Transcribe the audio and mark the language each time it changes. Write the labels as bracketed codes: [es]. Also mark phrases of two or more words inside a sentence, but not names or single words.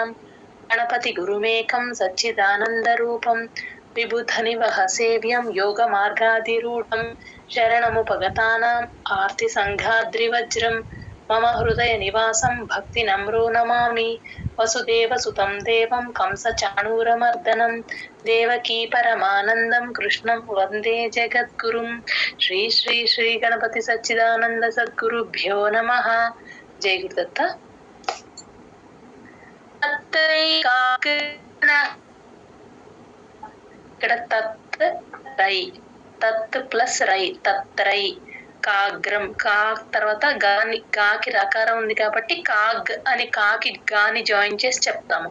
[sa] गणपति गुरुमेकं सच्चिदानंद रूपं विबुधनिवह सेव्यं योगमार्गाधिरूढं शरणमुपगतानाम् आर्तिसङ्घाद्रिवज्रं मम हृदय निवासं भक्तिनम्रो नमामि। वसुदेवसुतं देवं कंसचाणूरमर्दनं देवकी परमानन्दं कृष्णं वन्दे जगद्गुरुं। श्री श्री श्री गणपति सच्चिदानंद सद्गुरुभ्यो नमः। जय गुरुदत्त। [te] ఇక్కడ తత్ రై, తత్ ప్లస్ రై, తత్రై. కాగ్రం, కా తర్వాత గాని, కాకి రకారం ఉంది కాబట్టి కాగ్ అని, కాకి గాని జాయిన్ చేసి చెప్తాము.